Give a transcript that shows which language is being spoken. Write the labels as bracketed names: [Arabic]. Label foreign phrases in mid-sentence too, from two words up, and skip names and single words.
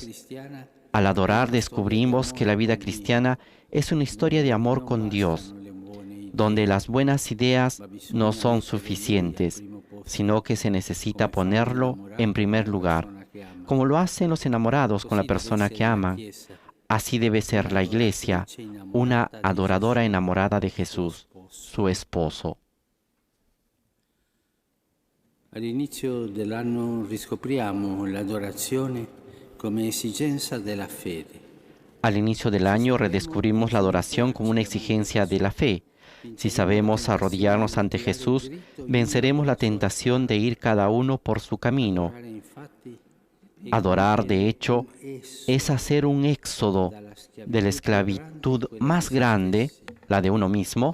[Spanish] Al adorar descubrimos que la vida cristiana es una historia de amor con Dios, donde las buenas ideas no son suficientes, sino que se necesita ponerlo en primer lugar, como lo hacen los enamorados con la persona que aman. Así debe ser la Iglesia, una adoradora enamorada de Jesús, su esposo. [Italian] All'inizio dell'anno riscopriamo l'adorazione come esigenza della fede. [Spanish] Al inicio del año redescubrimos la adoración como una exigencia de la fe. Si sabemos arrodillarnos ante Jesús, venceremos la tentación de ir cada uno por su camino. Adorar, de hecho, es hacer un éxodo de la esclavitud más grande, la de uno mismo.